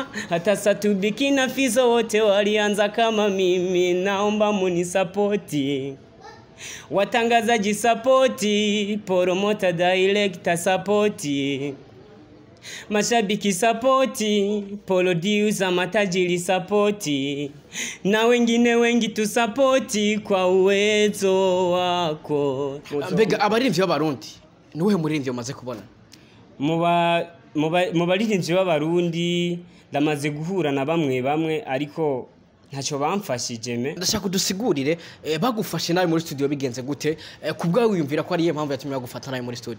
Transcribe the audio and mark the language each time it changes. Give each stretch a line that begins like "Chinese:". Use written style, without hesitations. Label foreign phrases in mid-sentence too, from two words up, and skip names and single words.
Swahili: Hata Satbi kina Fizo wote walianza kama mimi, naomba munisapoti, watangazaji sapoti,
English: promoter director
Swahili: sapoti, mashabiki sapoti, producer matajiri sapoti, na wengine wengi tu sapoti kwa uwezo wako.
Rundi: Mbega abaririmbyi b'abarundi nuhe muririmbyi umaze kubona? Mu baririmbyi b'abarundi ndamaze guhura na bamwe ariko ntacyo bamfashije. Ndashaka kudusigurire bagufashe nawe muri studio bigenze gute? Kubwa wiyumvira ko ari iyo mpamvu yatumye bagufata nawe muri studio?